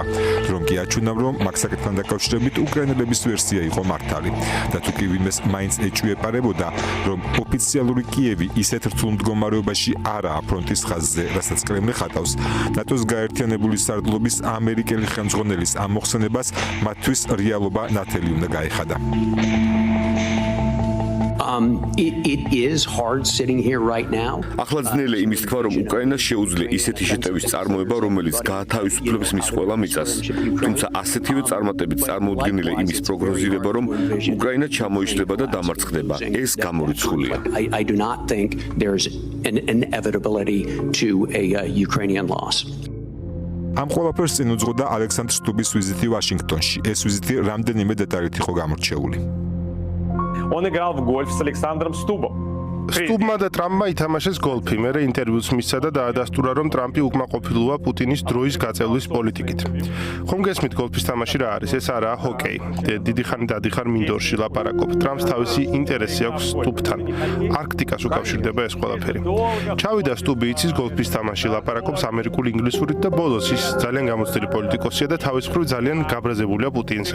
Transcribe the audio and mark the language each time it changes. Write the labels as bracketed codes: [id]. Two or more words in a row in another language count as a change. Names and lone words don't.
[ka] რომ კი აჩვენა, რომ მაგ საკითხთან დაკავშირებით უკრაინელების ვერსია იყო მართალი. და თუ კი ვინმეს მაინც ეჭვიეპარებოდა, რომ ოფიციალური კიევი ისეთ რთულ მდგომარეობაში არაა ფრონტის ხაზზე, რასაც კრემლი ხატავს, ნატოს გაერთიანებული სარდლობის ამერიკელი ხელმძღვანელის ამ მოხსენებას მათთვის რეალობა ნათელი უნდა გაეხადა. [en] It is hard sitting here right now. [ka] ახლა ძნელია იმის თქვა, რომ უკრაინას შეუძლია ისეთი შეტევის წარმოება, რომელიც გაათავისუფლებს მის ყველა მიწას. თუმცა ასეთივე წარმატებით წარმოუდგენელია იმის პროგნოზირება, რომ უკრაინა ჩამოიშლება და დამარცხდება. ეს გამორიცხულია. [en] I do not think there's an inevitability to a Ukrainian loss. [ka] ამ ყველაფერს წინ უძღოდა ალექსანდრ სტუბის ვიზიტი ვაშინგტონში. ეს ვიზიტი რამდენიმე დეტალით იყო გამორჩეული. [ru] Он играл в гольф с Александром Стубом. [ka] სტუბმა და ტრამპმა ითამაშეს გოლფი, მერე ინტერვიუს მისცა და დაადასტურა, რომ ტრამპი უკმაყოფილოა პუტინის დროის გაწევლის პოლიტიკით. ხომ გესმით გოლფის თამაში რა არის? ეს არაა ჰოკეი. დიდი ხანი დადიხარ მინდორში ლაპარაკობ. ტრამპს თავისი ინტერესი აქვს სტუბთან. არქტიკას უკავშირდება ეს ყველაფერი. ჩავიდა სტუბი იცის გოლფის თამაში, ლაპარაკობს ამერიკულ ინგლისურით და ბოლოს ის ძალიან გამოცდილი პოლიტიკოსია და თავის მხრივ ძალიან გაბრაზებულია პუტინზე.